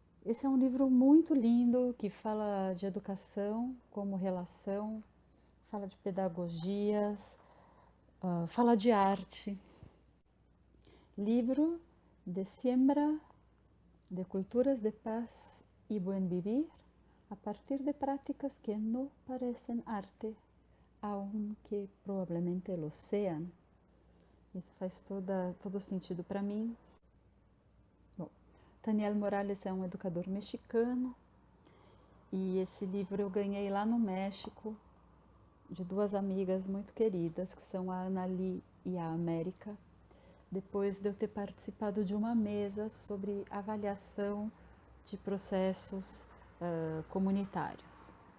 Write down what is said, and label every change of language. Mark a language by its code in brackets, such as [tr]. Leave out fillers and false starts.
[pt] Esse é um livro muito lindo que fala de educação como relação, fala de pedagogias, fala de arte. [es] Livro de siembra de culturas de paz y buen vivir a partir de prácticas que no parecen arte, aunque probablemente lo sean. [pt] Isso faz todo sentido para mim. Bom, Daniel Morales é um educador mexicano e esse livro eu ganhei lá no México de duas amigas muito queridas, que são a Anali e a América, depois de eu ter participado de uma mesa sobre avaliação de processos comunitários.